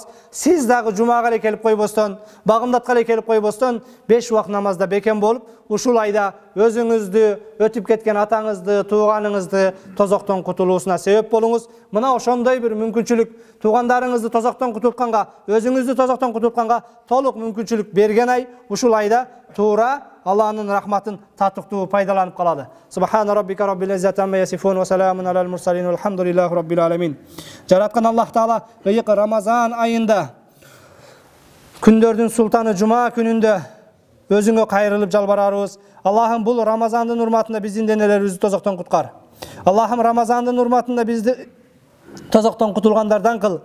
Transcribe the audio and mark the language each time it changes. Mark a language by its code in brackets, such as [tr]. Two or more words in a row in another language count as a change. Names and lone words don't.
[ky] Сиз дагы жумага эле келип койбостон, багымдатка эле келип койбостон 5 убак намазда бекем болуп, ушул айда өзүңүздү, өтүп кеткен атаңызды, тууганыңызды тозоктон кутулуусуна себеп болуңуз. Мына ошондой бир мүмкүнчүлүк туугандарыңызды тозоктон кутултканга, өзүңүздү тозоктон кутултканга толук мүмкүнчүлүк берген ай, ушул айда туура Аллахтын рахматын татыктуу пайдаланып калады. [ar] سبحان ربك رب العزة عما يصفون وسلام على المرسلين والحمد لله رب العالمين. [ky] Жараткан Аллах Таала ыйык Рамазан айында күндөрдүн султаны жума күнүндө өзүңө кайрылып жалбарарыбыз. Аллахым бул Рамазандын урматында биздин денелерибизди тозоктон куткар. Аллахым Рамазандын урматында бизди тозоктон кутулгандардан кыл.